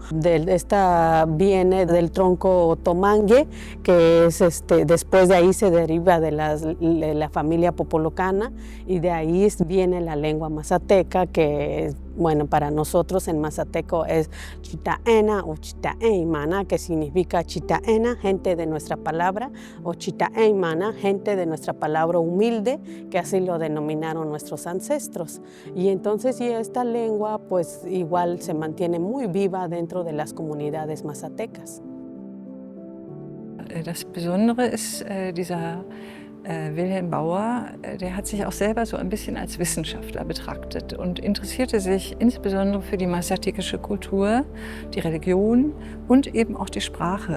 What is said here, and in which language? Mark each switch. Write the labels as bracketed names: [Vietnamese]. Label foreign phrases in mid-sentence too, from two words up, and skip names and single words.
[Spanish] Esta viene del tronco tomangue, que es después de ahí se deriva de la familia popolocana, y de ahí viene la lengua mazateca, que bueno, para nosotros en mazateco es chitaena o chitaeimana, que significa chitaena, gente de nuestra palabra, o chitaeimana, gente de nuestra palabra humilde, que así lo denominaron nuestros ancestros. Y entonces esta lengua pues igual se mantiene muy viva dentro de las comunidades mazatecas. [German] Das Besondere ist dieser Wilhelm Bauer, der hat sich auch selber so ein bisschen als Wissenschaftler betrachtet und interessierte sich insbesondere für die mazatekische Kultur, die Religion und eben auch die Sprache.